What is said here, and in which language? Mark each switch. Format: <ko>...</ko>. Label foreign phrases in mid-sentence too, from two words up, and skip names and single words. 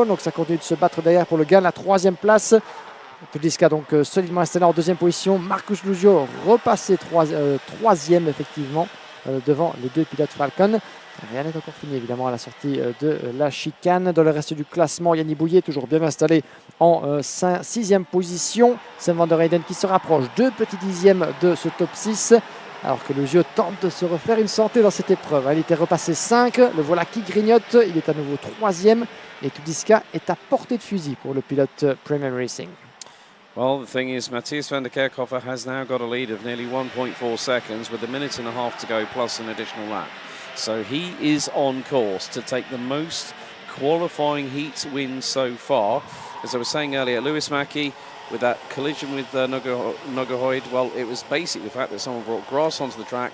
<fr>Donc ça continue de se battre derrière pour le gain de la 3e place. Tudiska donc solidement installé en 2e position. Marcus Luzio repassé 3e effectivement devant les deux pilotes Falcon. Rien n'est encore fini évidemment à la sortie de la chicane. Dans le reste du classement, Yannick Bouillet toujours bien installé en 6e position. Sam van der Heyden qui se rapproche 2 petits dixièmes de ce top 6. Alors que Luzio tente de se refaire une santé dans cette épreuve. Il était repassé 5, le voilà qui grignote. Il est à nouveau 3e et Tudiska est à portée de fusil pour le pilote Premium Racing.</fr> <en>Well, the thing is, Matthias Van der Kerkhove has now got a lead of nearly 1.4 seconds with a minute and a half to go plus an additional lap. So he is on course to take the most qualifying heat wins so far. As I was saying earlier, Lewis Mackie with that collision with Nogahoid, well, it was basically the fact that someone brought grass onto the track.</en>